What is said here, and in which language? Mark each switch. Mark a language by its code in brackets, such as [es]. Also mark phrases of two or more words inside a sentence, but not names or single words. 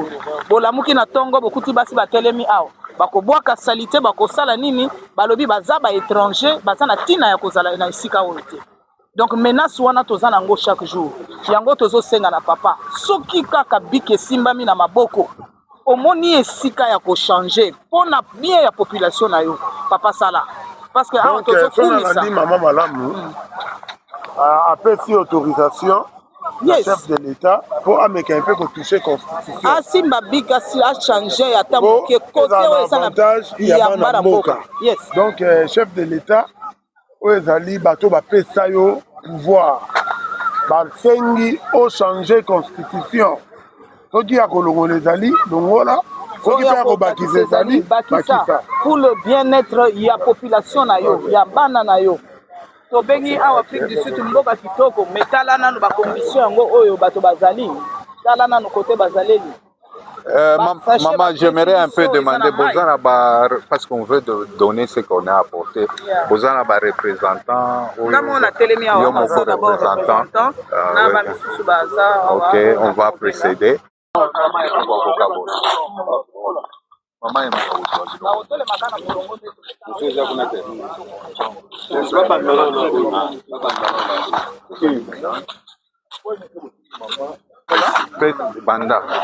[ln] Bolamuki na tongo bokuti basi batelemi awa. Bakobwaka salite bakosala nini balobi baza ba étranger baza na tina ya kozala na esika oyo te. Donc menace wana toza nango [fr] chaque jour. [ln] Yango tozo senga na papa. Soki kaka bike simbami na maboko. Omoni esika ya ko changer pona bien ya population na yo. Papa sala. [fr] Parce que donc on a dit maman [ln] malamu apesi [fr] autorisation [en] yes. [fr] Chef de l'État pour ameka un peu ko toucher constitution. [ln] Asimba bika si a changer ya tambo ke côté o esa na ya bana mboka. [en] Yes. [fr] Donc chef de l'État [ln] oezali bato bapesa yo pouvoir basengi o changer constitution soki ya kolongola ezali longola soki mpe ya kobakisa ezali bakisa [fr] pour le bien-être [ln] ya population na yo ya bana na yo tobengi awa Afrique du Sud mboka kitoko metala nanu bacondition yango oyo bato bazali tala nanu côté bazaleli. [fr] Maman, j'aimerais un peu demander, parce qu'on veut donner ce qu'on a apporté, Bozana va représentant. Ok, on va précéder. [ln] Banda.